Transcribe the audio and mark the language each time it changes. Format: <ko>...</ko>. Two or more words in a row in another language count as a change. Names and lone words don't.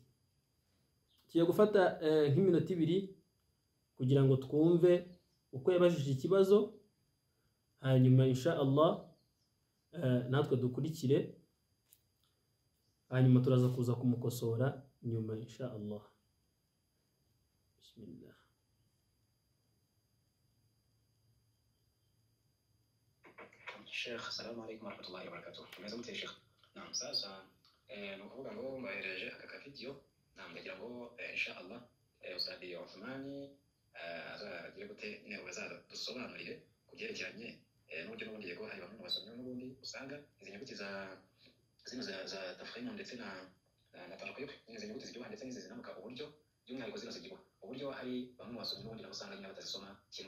<rw>Tugiye gufata nk'iminota 2 kugira ngo twumve uko yabajije ikibazo, hanyuma</rw> <ar>إن شاء الله</ar> <rw>natwe dukurikire, hanyuma turaza kuza kumukosora nyuma</rw> <ar>إن شاء الله.</ar> <rw>Bismillah. Sheikh,</rw> <ar>السلام عليكم ورحمة الله وبركاته.</ar> <rw>Tumeza mute Sheikh? Naam, sasa nukuvuga ngo mbahereje aka video, naam ndagira ngo</rw> <ar>إن شاء الله</ar> <rw>Ustadi Uthmani azagiye gute ne ubazaza dusobanurire kugerekeranye n'uburyo n'ubundi yego hari bamwe mu basomyi n'ubundi usanga izi nyuguti za tafkhim ndetse na tarqiq, izi nyuguti ziryoha ndetse n'izi zinamuka uburyo by'umwihariko zirasugirwa uburyo hari bamwe mu basomyi n'ubundi usanga nyine batazisoma kimwe.</rw>